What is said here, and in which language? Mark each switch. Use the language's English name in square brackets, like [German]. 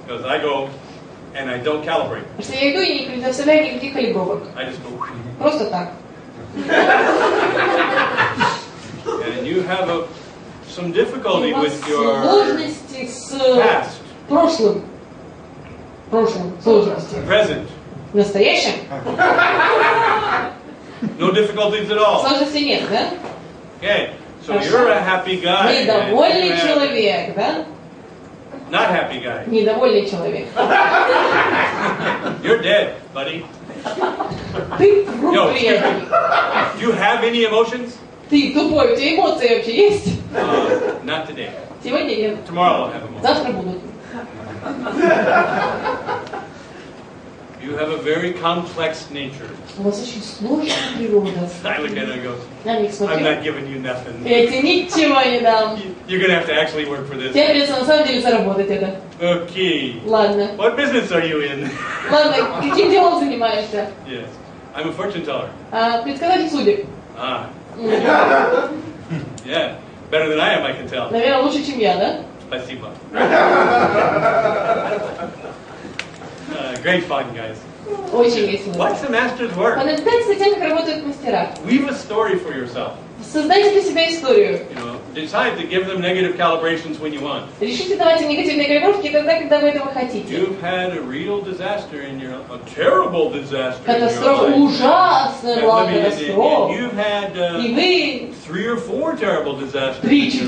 [English] because I go, and I don't calibrate. [Russian] Потому что я иду и не предоставляю никаких калибровок. [English] I just go, [Russian] Просто так. [English] and you have some difficulty [Russian] У вас [English] with your [Russian] сложности с [English] past, [Russian] прошлым. Прошлым сложности. [English] present. [Russian] В настоящем [English] No difficulties at all. [Russian] сложностей нет, да? [English] Okay, so [Russian] Хорошо. [English] you're a happy guy. and [Russian] Недовольный [English] you have- [Russian] человек, да? [English] Not happy guy. [Russian] Недовольный человек. [English] You're dead, buddy. [Russian] Ты труп [English] excuse [Russian] приятный. [English] me. Do you have any emotions? [Russian] Ты тупой, у тебя эмоции вообще есть? [English] Not today. [Russian] Сегодня нет. [English] Tomorrow I'll have emotions. [Russian] Завтра будут. [English] You have a very complex nature. [Russian] У вас очень сложная природа. [English] I look at it and go, [Russian] На них [English] I'm [Russian] смотрю. [English] not giving you nothing. [Russian] Я тебе ничего не дам. [English] You're going to have to actually work for this. [Russian] Тебе придется на самом деле заработать это. [English] Okay. [Russian] Ладно. [English] What business are you in? [Russian] Ладно, каким делом занимаешься? [English] Yes. I'm a fortune teller. [Russian] Предсказатель судеб. [English] Ah. Yeah. Better than I am, I can tell. [Russian] Наверное, лучше, чем я, да? Спасибо. [English] Great fun, guys. [Russian] Очень весело. [English] Watch the masters work. [Russian] Понаблюдайте за тем, как работают мастера. [English] Weave a story for yourself. [Russian] Создайте для себя историю. [English] You know, decide to give them negative calibrations when you want. [Russian] Решите давать им негативные калибровки тогда, когда вы этого хотите. [English] You've had a real disaster in your, a terrible disaster in your [Russian] Катастрофа, [English] life. [Russian] ужасная была [English] And [Russian] катастрофа. [English] you've had [Russian] И вы [English] 3 or 4 terrible disasters in your